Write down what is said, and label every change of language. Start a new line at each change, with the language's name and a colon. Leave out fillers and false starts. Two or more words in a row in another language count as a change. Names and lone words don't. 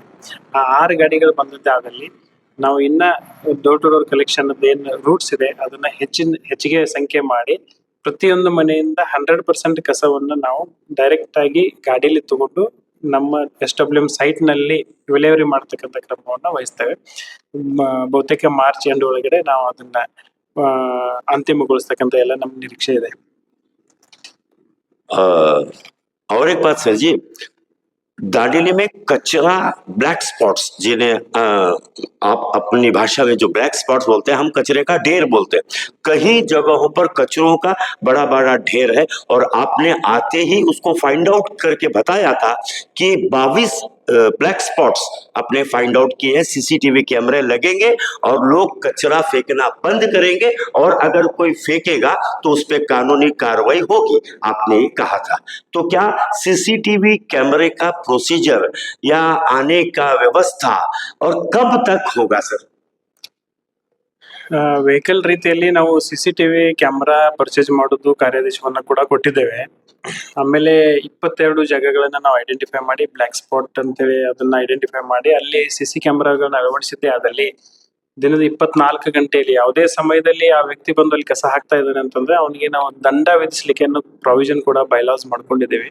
Kannada: ಆ 6 ಗಾಡಿಗಳು ಬಂದಿದ್ದಾದಲ್ಲಿ ನಾವು ಇನ್ನ
English: door to door collection
Kannada: ಏನು ರೂಟ್ಸ್ ಇದೆ ಅದನ್ನ ಹೆಚ್ಚಿಗೆ ಸಂಖ್ಯೆ ಮಾಡಿ ಪ್ರತಿಯೊಂದು ಮನೆಯಿಂದ 100% ಕಸವನ್ನು ನಾವು ಡೈರೆಕ್ಟ್ ಆಗಿ ಗಾಡಿಯಲ್ಲಿ ತಗೊಂಡು ನಮ್ಮ SWM ಸೈಟ್ ನಲ್ಲಿ ವಿಲೇವಾರಿ ಮಾಡತಕ್ಕಂಥ ಕ್ರಮವನ್ನು ವಹಿಸ್ತೇವೆ. ಬಹುತೇಕ
English: March end
Kannada: ಒಳಗಡೆ ನಾವು ಅದನ್ನ अंतिमಗೊಳಿಸತಕ್ಕಂಥ ಎಲ್ಲ ನಮ್ಮ ನಿರೀಕ್ಷೆ ಇದೆ.
Hindi: और एक बात सर जी, दांडेली में कचरा
English: black spots
Hindi: जिन्हें आप अपनी भाषा में जो
English: black spots
Hindi: बोलते हैं, हम कचरे का ढेर बोलते हैं। कई जगहों पर कचरों का बड़ा बड़ा ढेर है और आपने आते ही उसको
English: find out
Hindi: करके बताया था कि 22
English: black spots
Hindi: आपने
English: find out
Hindi: किए हैं। सीसीटीवी कैमरे लगेंगे और लोग कचरा फेंकना बंद करेंगे और अगर कोई फेंकेगा तो उस पर कानूनी कार्रवाई होगी, आपने कहा था। तो क्या सीसीटीवी कैमरे का प्रोसीजर या आने का व्यवस्था और कब तक होगा सर?
Kannada: ವೆಹಿಕಲ್ ರೀತಿಯಲ್ಲಿ ನಾವು
English: CCTV camera purchase
Kannada: ಮಾಡೋದು ಕಾರ್ಯಾದೇಶವನ್ನ ಕೂಡ ಕೊಟ್ಟಿದ್ದೇವೆ. ಆಮೇಲೆ 22 ಜಾಗಗಳನ್ನ ನಾವು ಐಡೆಂಟಿಫೈ ಮಾಡಿ
English: black spot
Kannada: ಅಂತೇಳಿ ಅದನ್ನ ಐಡೆಂಟಿಫೈ ಮಾಡಿ ಅಲ್ಲಿ CC ಕ್ಯಾಮೆರಾಗಳನ್ನ ಅಳವಡಿಸಿದ್ದೆ. ಆದಲ್ಲಿ ದಿನದ 24 ಗಂಟೆಯಲ್ಲಿ ಯಾವುದೇ ಸಮಯದಲ್ಲಿ ಆ ವ್ಯಕ್ತಿ ಬಂದು ಅಲ್ಲಿ ಕಸ ಹಾಕ್ತಾ ಇದ್ದಾನೆ ಅಂತಂದ್ರೆ ಅವನಿಗೆ ನಾವು ದಂಡ ವಿಧಿಸಲಿಕ್ಕೆ ಅನ್ನೋ ಪ್ರಾವಿಷನ್ ಕೂಡ ಬೈಲಾಸ್ ಮಾಡ್ಕೊಂಡಿದ್ದೇವೆ.